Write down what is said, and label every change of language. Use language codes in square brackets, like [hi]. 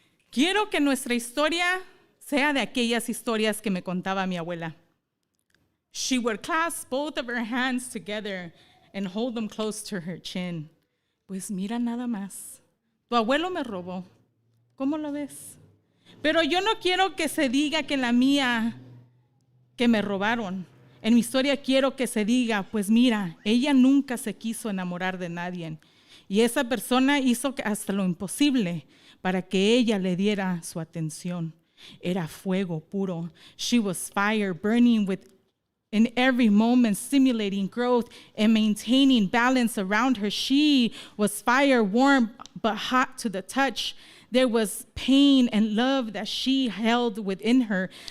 [es] Quiero que nuestra historia sea de aquellas historias que me contaba mi abuela. [en] She would clasp both of her hands together and hold them close to her chin. [es] Pues mira nada más. Tu abuelo me robó. ¿Cómo lo ves? Pero yo no quiero que se diga que la mía, que me robaron. En mi historia quiero que se diga, pues mira, ella nunca se quiso enamorar de nadie. Y esa persona hizo hasta lo imposible para que ella le diera su atención. Era fuego puro. [en] She was fire burning in every moment, stimulating growth and maintaining balance around her. She was fire, warm but hot to the touch. There was pain and love that she held within her.